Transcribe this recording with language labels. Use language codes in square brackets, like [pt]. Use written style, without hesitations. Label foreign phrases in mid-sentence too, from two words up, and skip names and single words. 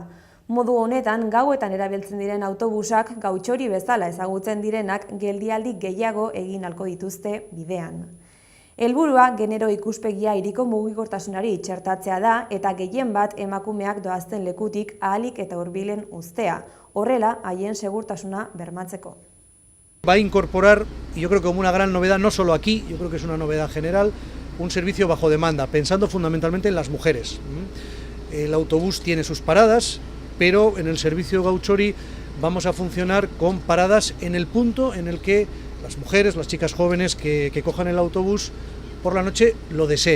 [eu] Modu honetan gauetan erabiltzen diren autobusak gautxori bezala ezagutzen direnak geldialdi gehiago egin ahalko dituzte bidean. Helburua genero ikuspegia hiriko mugikortasunari txertatzea da eta gehien bat emakumeak doazten lekutik ahalik eta hurbilen uztea, horrela haien segurtasuna bermatzeko. [es] Va a incorporar, y yo creo que como una gran novedad, no solo aquí, yo creo que es una novedad general, un servicio bajo demanda, pensando fundamentalmente en las mujeres. El autobús tiene sus paradas, pero en el servicio Gauchori vamos a funcionar con paradas en el punto en el que las mujeres, las chicas jóvenes que cojan el autobús por la noche lo deseen.